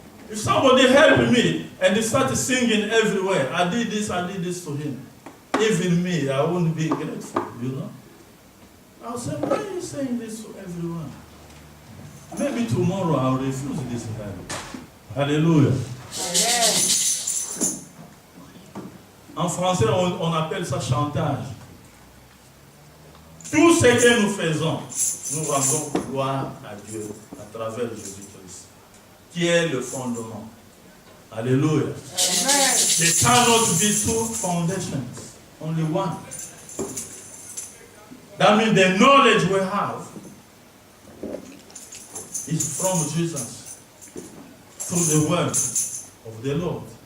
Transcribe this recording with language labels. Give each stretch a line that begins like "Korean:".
English: If somebody helped me and they started singing everywhere, I did this to him. Even me, I wouldn't be grateful, you know. I'll say, why are you saying this to everyone? Maybe tomorrow I'll refuse this help. Hallelujah.
French: En français, on appelle ça chantage. Tout ce que nous faisons, nous rendons gloire à Dieu à travers Jésus-Christ, qui est le fondement. Alléluia.
English: There cannot be two foundations, only one. That means the knowledge we have is from Jesus, through the word of the Lord.